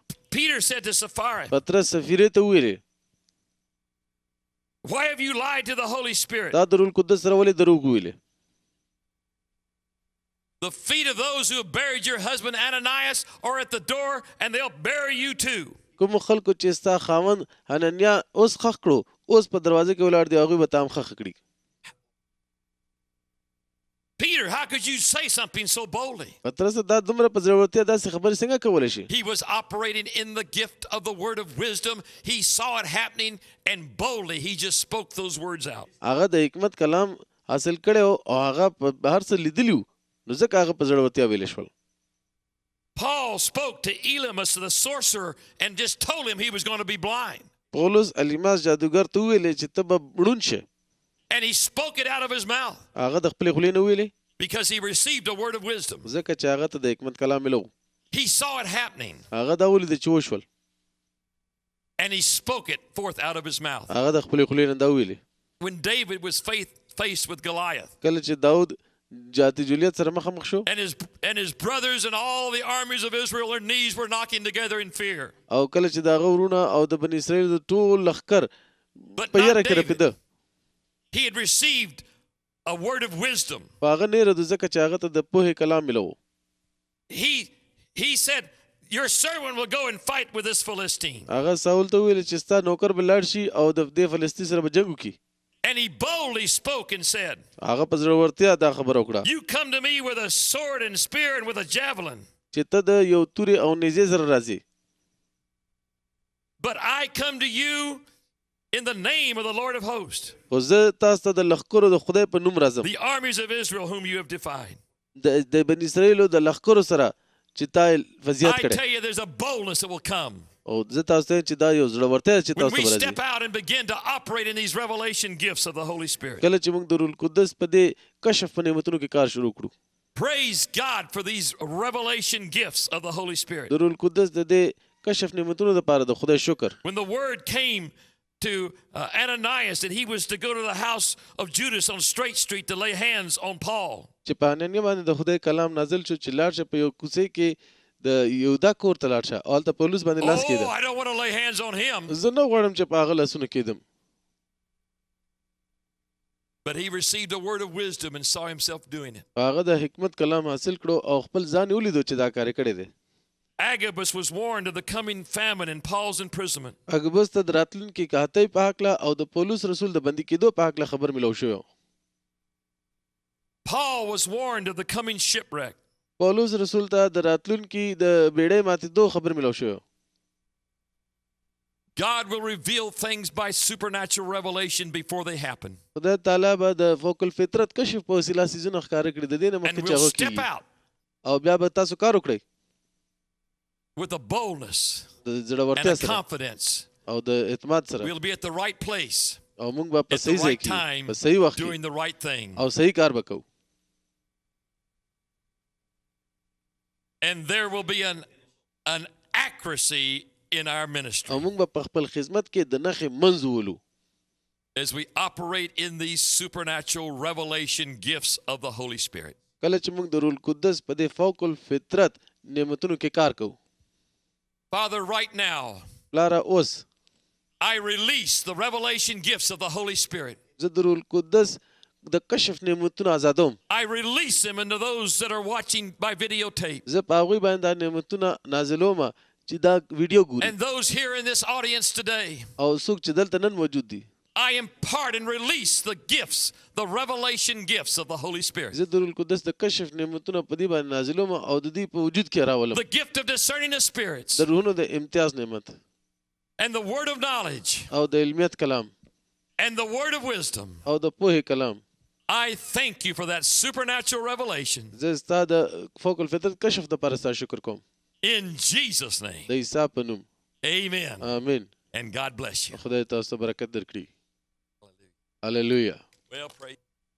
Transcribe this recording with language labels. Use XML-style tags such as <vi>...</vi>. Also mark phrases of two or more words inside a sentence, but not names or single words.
<en>Peter said to Sapphira,</en> <ps>پطرس سفیرې ته وویلې</ps> <en>"Why have you lied to the Holy Spirit?"</en> <ps>دا د روح القدس سره ولې دروغ وویلې.</ps> <en>The feet of those who have buried your husband Ananias are at the door, and they'll bury you too.</en> <ps>کوم خلکو چې ستا خاوند حننیا اوس خښ کړو اوس په دروازه کې ولاړ دی هغوی به تا هم خښ کړي.</ps> <en>Peter, how could you say something so boldly?</en> <ps>پطرس دا دومره په زړورتیا داسې خبرې څنګه کولی شي.</ps> <en>He was operating in the gift of the word of wisdom. He saw it happening, and boldly he just spoke those words out.</en> <ps>هغه د حکمت کلام حاصل کړی او هغه په هر څه لیدلی و نو ځکه هغه په زړورتیا ویلی شول.</ps> <en>Paul spoke to Elymas the sorcerer and just told him he was going to be blind.</en> <ps>پولس الیماس جادوګر ته وویلې چې ته به ړوند شې.</ps> <en>And he spoke it out of his mouth</en> <ps>هغه د خپلې خولې نه ویلې</ps> <en>because he received a word of wisdom.</en> <ps>ځکه چې هغه ته د حکمت کلام ملو.</ps> <en>He saw it happening,</en> <ps>هغه دا ولید چې وشول.</ps> <en>and he spoke it forth out of his mouth.</en> <ps>هغه د خپلې خولې نه دا ویلې.</ps> <en>When David was faced with Goliath,</en> <ps>کله چې داود جاتی جولیت سره مخامخ شو</ps> <en>and his brothers and all the armies of Israel, their knees were knocking together in fear.</en> <ps>او کله چې د هغه ورونه او د بني اسرائیل د ټول لښکر</ps> <en>But</en> <ps>په یره</ps> <en>not</en> <ps>کې David. رپېده.</ps> <en>He had received a word of wisdom.</en> <ps>په هغه نه رده ځکه چې هغه ته د پوهې کلام ملو.</ps> <en>He said, "Your servant will go and fight with this Philistine."</en> <ps>هغه ساول ته ویل چې ستا نوکر به لاړ شي او د دې فلسطین سره به جنګ وکړي.</ps> <en>And And he boldly spoke and said,</en> <ps>هغه په زړورتیا دا خبره وکړه</ps> <en>You come to me with a sword and spear and with a javelin.</en> <ps>چې ته د یو توري او نیزې سره راځي.</ps> <en>But I come to you in the name of the Lord of hosts,</en> <ps>خو زه تاسو ته د لښکرو د خدای په نوم راځم.</ps> <en>the armies of Israel whom you have defied.</en> <ps>د بني اسرائیلو د لښکرو سره چې تا فضیحت</ps> <en>I</en> <ps>کړی.</ps> <en>tell you, there's a boldness that will come</en> <ps>او زه تاسو ته چې دا یو زړورتیا چې</ps> <en>when</en> <ps>تاسو</ps> <en>we</en> <ps>ته</ps> <en>step</en> <ps>راځي.</ps> <en>out and begin to operate in these revelation gifts of the Holy Spirit.</en> <ps>کله چې موږ د روح القدس په دې کشف په نعمتونو کې کار شروع کړو.</ps> <en>Praise God for these revelation gifts of the Holy Spirit.</en> <ps>د روح القدس د دې کشف نعمتونو لپاره د خدای شکر.</ps> <en>When the word came to Ananias that he was to go to the house of Judas on Straight Street to lay hands on Paul.</en> <ps>چې په انانیا باندې د خدای کلام نازل شو چې لاړ شه په یو کوڅې کې د یهودا کور ته لاړ شه او هلته پولس باندې لاس کېده.</ps> <en>Oh, I don't want to lay hands on him.</en> <ps>زه نه غواړم چې په هغه لاسونه کېدم.</ps> <en>But he received a word of wisdom and saw himself doing it.</en> <ps>هغه د حکمت کلام حاصل کړو او خپل ځان ولیدو چې دا کار کړی دی.</ps> <en>Agabus was warned of the coming famine and Paul's imprisonment.</en> <ps>اګوبس ته د راتلونکي قحطۍ په هکله او د پولس رسول د بندي کېدو په هکله خبر ملو شو.</ps> <en>Paul was warned of the coming shipwreck.</en> <ps>پولس رسول ته د راتلونکي د بیړۍ ماتېدو خبر ملو شو.</ps> <en>God will reveal things by supernatural revelation before they happen.</en> <ps>خدای تعالی به د فوق الفطرت کشف په وسیله سيزونه ښکار کړي د دې نه مخکې</ps> <en>And</en> <ps>چې</ps> <en>we'll</en> <ps>هغه</ps> <en>step</en> <ps>کېږي</ps> <en>out</en> <ps>او بیا به تاسو کار وکړئ</ps> <en>with a boldness</en> <ps>د</ps> <en>and</en> <ps>زړورتیا</ps> <en>a</en> <ps>سره</ps> <en>confidence.</en> <ps>او د اعتماد سره</ps> <en>We'll be at the right place</en> <ps>او موږ به په</ps> <en>at the</en> <ps>صحیح ځای</ps> <en>right</en> <ps>کې</ps> <en>time</en> <ps>په صحیح وخت</ps> <en>doing</en> <ps>کې</ps> <en>the right thing.</en> <ps>او صحیح کار وکړو.</ps> <en>And there will be an accuracy in our ministry</en> <ps>او موږ به په خپل خدمت کې د نخې منځ ولو</ps> <en>as we operate in these supernatural revelation gifts of the Holy Spirit.</en> <ps>کله چې موږ د روح القدس په دې فوق الفطرت نعمتونو کې کار کوو.</ps> <en>Father, right now,</en> <ps>پلاره اوس</ps> <en>I release the revelation gifts of the Holy Spirit.</en> <ps>زه د روح القدس د کشف نعمتونو آزادوم.</ps> <en>I release them into those that are watching by videotape.</en> <ps>زه په هغوی باندې دا نعمتونه نازلوم چې دا ویډیو ګوري</ps> <en>And those here in this audience today,</en> <ps>او څوک چې دلته نن موجود دي.</ps> <en>I impart and release the gifts, the revelation gifts of the Holy Spirit.</en> <ps>زه د روح القدس د کشف نعمتونه په دې باندې نازلوم او د دې په وجود کې راولم.</ps> <en>The gift of discerning the spirits</en> <ps>د روحونو د امتیاز نعمت</ps> <en>and the word of knowledge</en> <ps>او د علمیت کلام</ps> <en>and the word of wisdom.</en> <ps>او د پوهې کلام.</ps> <en>I thank you for that supernatural revelation.</en> <ps>زه ستا د فوق الفطرت کشف د لپاره ستا شکر کوم.</ps> <en>In Jesus' name,</en> <ps>د عیسی په نوم.</ps> <en>amen.</en> <ps>آمین.</ps> <en>And God bless you.</en> <ps>خدای تاسو ته برکت درکړي. هللویا.</ps> <en>Well, praise</en>